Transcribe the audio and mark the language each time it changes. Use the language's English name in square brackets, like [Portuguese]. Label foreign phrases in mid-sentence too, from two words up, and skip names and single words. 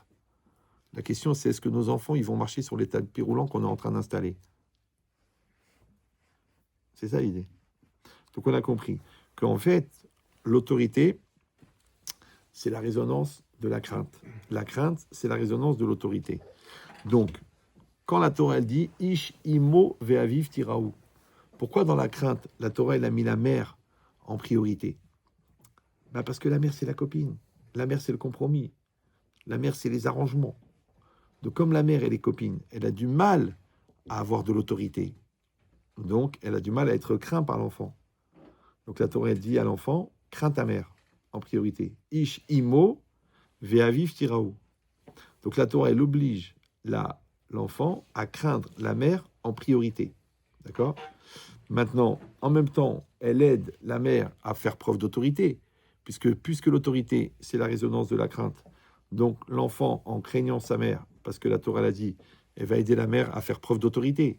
[French] La question, c'est est-ce que nos enfants, ils vont marcher sur les tapis roulants qu'on est en train d'installer? C'est ça l'idée. Donc, on a compris qu'en fait, l'autorité, c'est la résonance de la crainte. La crainte, c'est la résonance de l'autorité. Donc, quand la Torah, elle dit « [Hebrew] איש אמו ואביו תיראו », [French] pourquoi dans la crainte, la Torah, elle a mis la mère en priorité? Parce que la mère, c'est la copine. La mère, c'est le compromis. La mère, c'est les arrangements. Donc, comme la mère, elle est copine, elle a du mal à avoir de l'autorité. Donc, elle a du mal à être crainte par l'enfant. Donc, la Torah, elle dit à l'enfant, crains ta mère, en priorité. [Hebrew] איש אמו ואביו תיראו. [French] Donc, la Torah, elle oblige l'enfant à craindre la mère en priorité. D'accord? Maintenant, en même temps, elle aide la mère à faire preuve d'autorité, puisque l'autorité, c'est la résonance de la crainte. Donc, l'enfant, en craignant sa mère, parce que la Torah l'a dit, elle va aider la mère à faire preuve d'autorité.